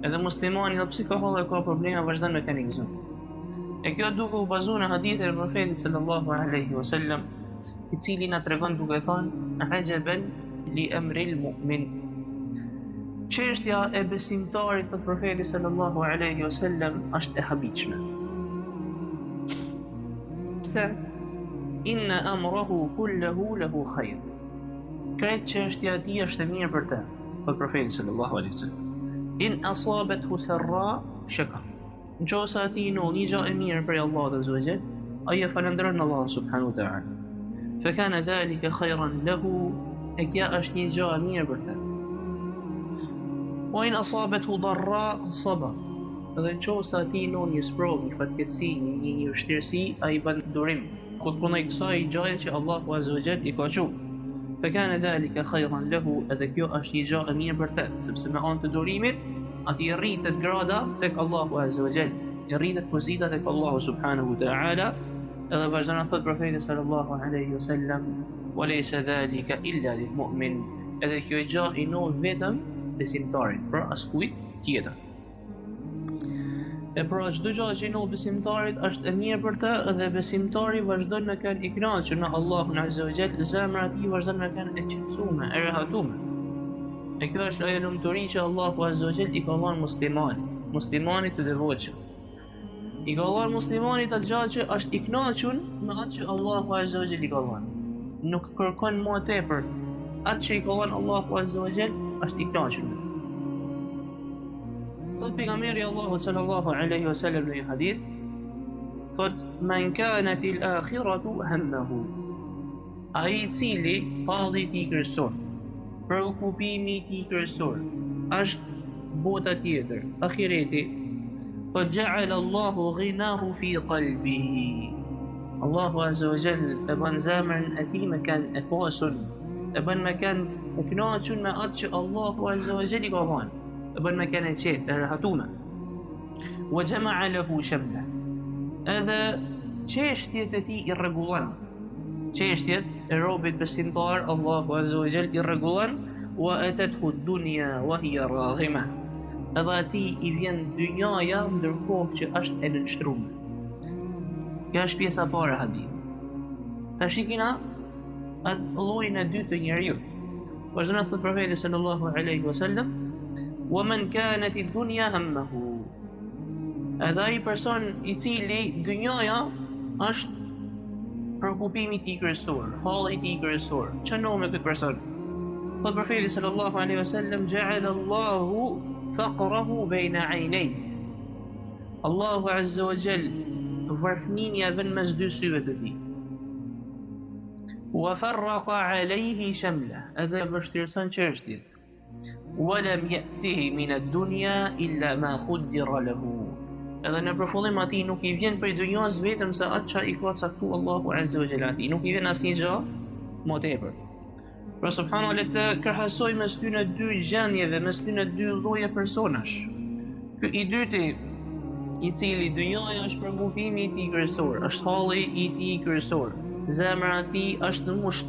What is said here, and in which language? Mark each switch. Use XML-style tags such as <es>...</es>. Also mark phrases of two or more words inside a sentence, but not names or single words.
<sq>Edhe muslimani dhe pse ka hollë ka probleme vazhdon me kanë gëzu. E kjo duke u bazuar në hadithe e profetit</sq> <ar>صلى الله عليه وسلم,</ar> <sq>i cili na tregon duke thënë</sq> <ar>عجبا لأمر المؤمن.</ar> <sq>Çështja e besimtarit të profetit</sq> <ar>صلى الله عليه وسلم</ar> <sq>është e habitshme. Pse?</sq> <ar>إن أمره كله له خير.</ar> <sq>Këtë çështja e tij është e mirë për të, për profetin</sq> <ar>صلى الله عليه وسلم. إن أصابته سراء شكر.</ar> <sq>Nëse ati në një gjë e mirë për Allah</sq> <ar>عز وجل,</ar> <sq>ai e falënderon Allah</sq> <ar>سبحانه وتعالى. فكان ذلك خيرا له,</ar> <sq>e kjo është një gjë e mirë për të.</sq> <ar>وإن أصابته ضراء صبر.</ar> <sq>Dhe nëse ati në një sprovë, një fatkeqësi, një vështirësi, ai bën durim. Kur punoj kësaj gjëje që Allahu</sq> <ar>عز وجل</ar> <sq>i ka thënë.</sq> <ar>فكان ذلك خيرا له,</ar> <sq>edhe kjo është një gjë e mirë për të, sepse me anë të durimit ati rritet grada tek Allahu</sq> <ar>عز وجل,</ar> <sq>i rritet pozita tek Allahu</sq> <ar>سبحانه وتعالى.</ar> <sq>Edhe vazhdon të thotë profeti</sq> <ar>صلى الله عليه وسلم, وليس ذلك إلا للمؤمن.</ar> <sq>Edhe kjo gjë i njoh vetëm besimtarit, për askujt tjetër. E pra çdo gjë që i njoh besimtarit është e mirë për të, dhe besimtari vazhdon me kanë i kënaqur në Allahun</sq> <ar>عز وجل,</ar> <sq>zemra e tij vazhdon me kanë e qetësuar, e rehattuar. E kjo është ajo lumturi që Allahu</sq> <ar>عز وجل</ar> <sq>i ka dhënë muslimanit të devotshëm. I ka dhënë muslimanit atë gjë që është i kënaqur me atë që Allahu</sq> <ar>عز وجل</ar> <sq>i ka dhënë. Nuk kërkon më tepër. Atë që i ka dhënë Allahu</sq> <ar>عز وجل</ar> <sq>është i kënaqur. Thot pejgamberi Allahu</sq> <ar>صلى الله عليه وسلم</ar> <sq>në një hadith, thot</sq> <ar>من كانت الآخرة همه.</ar> <sq>Ai i cili palli i kryesor, preokupimi i kryesor është bota tjetër, ahireti,</sq> <ar>فجعل الله غناه في قلبه.</ar> <sq>Allahu</sq> <ar>عز وجل</ar> <sq>e bën zemrën e tij me kanë e pasur, e bën me kanë e kënaqur me atë që Allahu</sq> <ar>عز وجل</ar> <sq>i ka dhënë, e bën me kanë e qetë, e rehatuna.</sq> <ar>وجمع له شمله.</ar> <sq>Edhe çështjet e tij i rregullon. Çështjet e robit besimtar Allahu</sq> <ar>عز وجل</ar> <sq>i rregullon.</sq> <ar>وأتته الدنيا وهي راغمة.</ar> <sq>Edhe ati i vjen dynjaja ndërkohë që është e nënshtruar. Kjo është pjesa e parë e hadithit. Tash shikina atë llojin e dytë të njeriu. Vazhdon të thotë profeti</sq> <ar>صلى الله عليه وسلم, ومن كانت الدنيا همه.</ar> <sq>Edhe ai person i cili dynjaja është preokupimi i tij kryesor, halli i tij kryesor. Ç'në me këtë person? Thot profeti</sq> <ar>صلى الله عليه وسلم, جعل الله فقره بين عينيه.</ar> <sq>Allahu</sq> <ar>عز وجل</ar> <sq>varfënia vën mes dy syve të tij.</sq> <ar>وفرق عليه شمله,</ar> <sq>edhe vështirëson çështjet.</sq> <ar>ولم يأته من الدنيا إلا ما قدر له.</ar> <sq>Edhe në përfundim atij nuk i vjen prej dunjas vetëm se atë që i ka caktuar Allahu</sq> <ar>عز وجل</ar> <sq>atij, nuk i vjen asnjë gjë më tepër. Pra subhanallahu le të krahasoj mes këtyre dy gjendjeve, mes këtyre dy lloje personash. Ky i dyti, i cili dynjaja është preokupimi i tij kryesor, është halli i tij kryesor, zemra e tij është në mushtu.</sq>